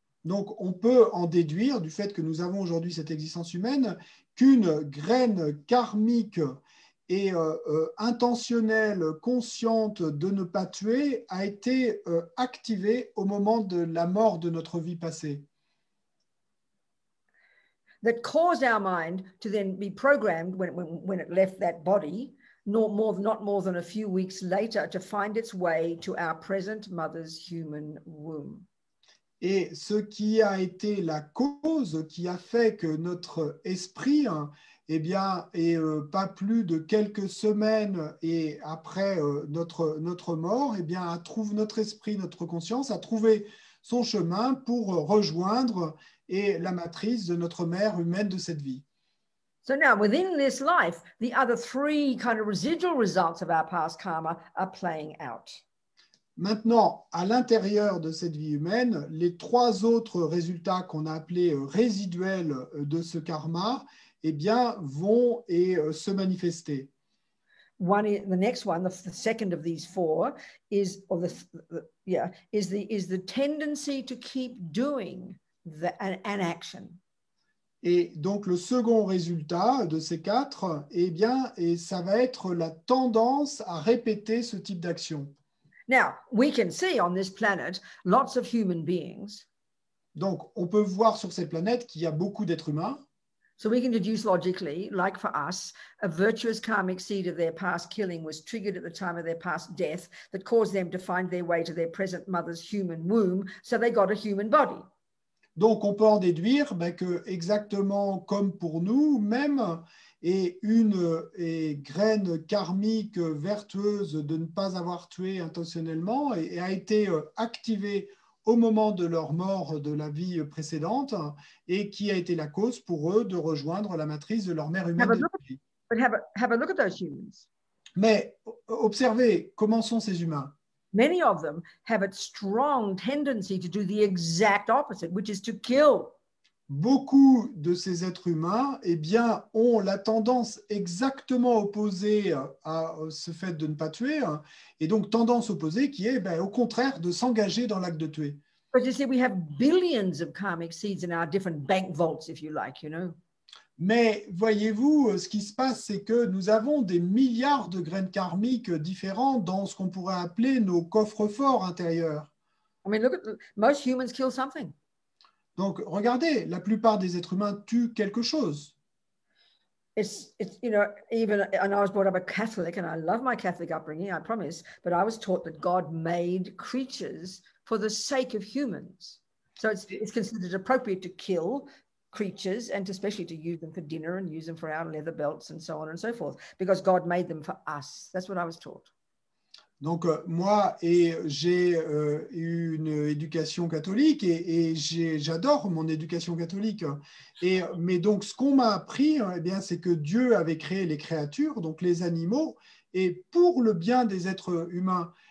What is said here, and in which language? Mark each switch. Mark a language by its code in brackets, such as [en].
[fr] Donc, on peut en déduire du fait que nous avons aujourd'hui cette existence humaine qu'une graine karmique et intentionnelle, consciente de ne pas tuer, a été activée au moment de la mort de notre vie passée. [en] that caused our mind to then be programmed when it left that body, not more than a few weeks later, to find its way to our present mother's human womb. [fr] Et ce qui a été la cause qui a fait que notre esprit, eh bien, est pas plus de quelques semaines et après notre mort, eh bien, notre esprit, notre conscience a trouvé son chemin pour rejoindre la matrice de notre mère humaine de cette vie. [en] So now, within this life, the other three kind of residual results of our past karma are playing out. [fr] Maintenant, à l'intérieur de cette vie humaine, les trois autres résultats qu'on a appelés résiduels de ce karma, eh bien, vont se manifester. [en] The next one, the second of these four, is the tendency to keep doing an action. [fr] Et donc, le second résultat de ces quatre, eh bien, ça va être la tendance à répéter ce type d'action. [en] Now, we can see on this planet lots of human beings. [fr] Donc, on peut voir sur cette planète qu'il y a beaucoup d'êtres humains. [en] So we can deduce logically, like for us, a virtuous karmic seed of their past killing was triggered at the time of their past death that caused them to find their way to their present mother's human womb, so they got a human body. [fr] Donc, on peut en déduire que exactement comme pour nous, même une graine karmique vertueuse de ne pas avoir tué intentionnellement et a été activée au moment de leur mort de la vie précédente et qui a été la cause pour eux de rejoindre la matrice de leur mère humaine. [en] But have a look at those humans. [fr] Mais observez comment sont ces humains. [en] Many of them have a strong tendency to do the exact opposite, which is to kill. [fr] Beaucoup de ces êtres humains, eh bien, ont la tendance exactement opposée à ce fait de ne pas tuer, et donc tendance opposée qui est, au contraire, de s'engager dans l'acte de tuer. [en] But you see, we have billions of karmic seeds in our different bank vaults, if you like, you know. [fr] Mais voyez-vous, ce qui se passe, c'est que nous avons des milliards de graines karmiques différentes dans ce qu'on pourrait appeler nos coffres-forts intérieurs. [en] I mean, look at most humans kill something. [fr] Donc, regardez, la plupart des êtres humains tuent quelque chose. [en] It's you know, even, and I was brought up a Catholic, and I love my Catholic upbringing, I promise, but I was taught that God made creatures for the sake of humans. So it's considered appropriate to kill creatures and especially to use them for dinner and use them for our leather belts and so on and so forth, because God made them for us. That's what I was taught. [fr] Donc, moi, j'ai eu une éducation catholique et j'adore mon éducation catholique. Mais donc, ce qu'on m'a appris, eh bien, c'est que Dieu avait créé les créatures, donc les animaux, et pour le bien des êtres humains.